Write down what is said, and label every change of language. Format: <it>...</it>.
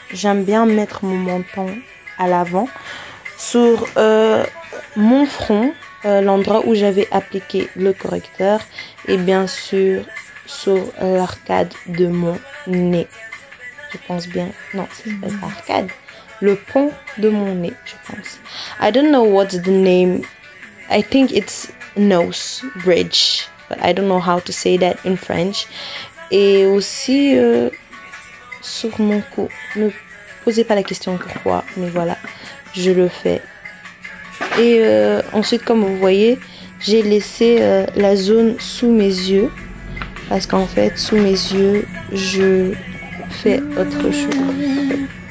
<fr>J'aime bien mettre mon menton à l'avant, sur mon front, l'endroit où j'avais appliqué le correcteur, et bien sûr sur l'arcade de mon nez. Je pense bien. Non, c'est pas l'arcade. Le pont de mon nez, je pense.</fr> <en>I don't know what's the name. I think it's nose bridge, but I don't know how to say that in French.</en> <fr>Et aussi sur mon cou. Ne posez pas la question pourquoi, mais voilà, je le fais. Et ensuite, comme vous voyez, j'ai laissé la zone sous mes yeux. Parce qu'en fait, sous mes yeux, je fais autre chose.</fr>